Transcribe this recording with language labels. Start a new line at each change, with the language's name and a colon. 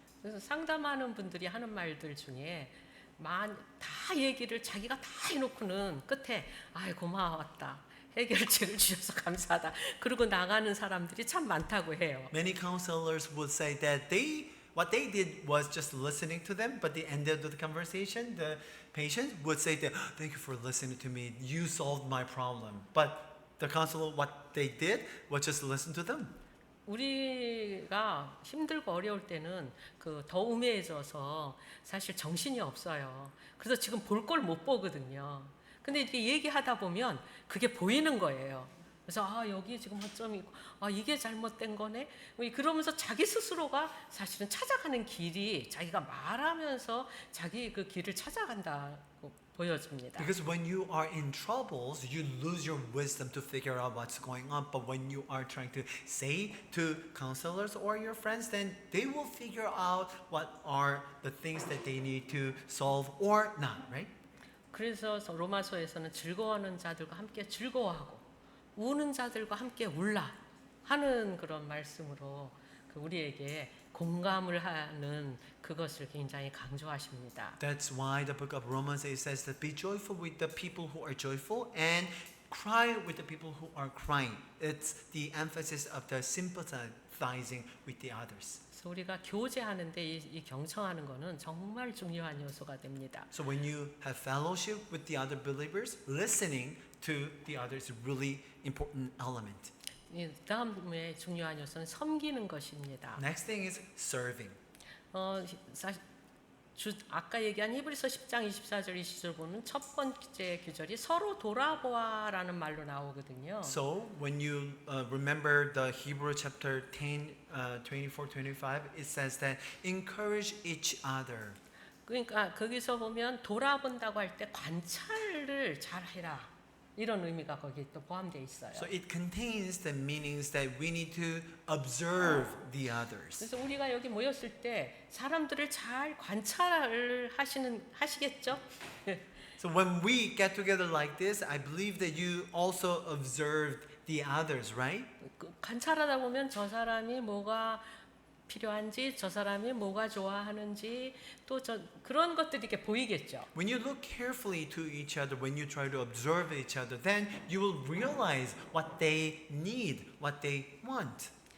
Korean: 그래서 상담하는 분들이 하는 말들 중에 다 얘기를 자기가 다 해놓고는 끝에 고마웠다. 해결책을 주셔서 감사하다. 그러고 나가는 사람들이 참 많다고 해요.
English: Many counselors would say that what they did was just listening to them, but the end of the conversation, the patient would say that, thank you for listening to me. You solved my problem. But the counselor, what they did was just listen to them.
Korean: 우리가 힘들고 어려울 때는 더 우매해져서 사실 정신이 없어요. 그래서 지금 볼 걸 못 보거든요. 근데 이렇게 얘기하다 보면 그게 보이는 거예요. 그래서 여기 지금 허점이 있고 이게 잘못된 거네. 그러면서 자기 스스로가 사실은 찾아가는 길이 자기가 말하면서 자기 그 길을 찾아간다고 보여줍니다.
English: Because when you are in troubles, you lose your wisdom to figure out what's going on. But when you are trying to say to counselors or your friends, then they will figure out what are the things that they need to solve or not, right?
Korean: 그래서 로마서에서는 즐거워하는 자들과 함께 즐거워하고 우는 자들과 함께 울라 하는 그런 말씀으로 우리에게 공감을 하는 그것을 굉장히 강조하십니다.
English: That's why the book of Romans it says that be joyful with the people who are joyful and cry with the people who are crying. It's the emphasis of the sympathizing with the others.
Korean: 그래서 우리가 교제하는데 이 경청하는 것은 정말 중요한 요소가 됩니다.
English: So when you have fellowship with the other believers, listening to the others is really important element.
Korean: 다음에 중요한 요소는 섬기는 것입니다.
English: Next thing is serving.
Korean: 사실 아까 얘기한 히브리서 10장 24절 20절 보면 첫 번째 규절이 서로 돌아보아라는 말로 나오거든요.
English: So when you remember the Hebrew chapter 10, 24, 25, it says that encourage each other.
Korean: 그러니까 거기서 보면 돌아본다고 할 때 관찰을 잘 해라. 이런 의미가 거기에 또 포함되어 있어요.
English: So it contains the meanings that we need to observe the others.
Korean: 그래서 우리가 여기 모였을 때 사람들을 잘 관찰을 하시겠죠?
English: So when we get together like this, I believe that you also observed the others, right?
Korean: 관찰하다 보면 저 사람이 뭐가 필요한지, 저 사람이 뭐가 좋아하는지 또 그런 것들이 이렇게 보이겠죠.
English: When you look carefully to each other, when you try to observe each other, then you will realize what they need, what they want.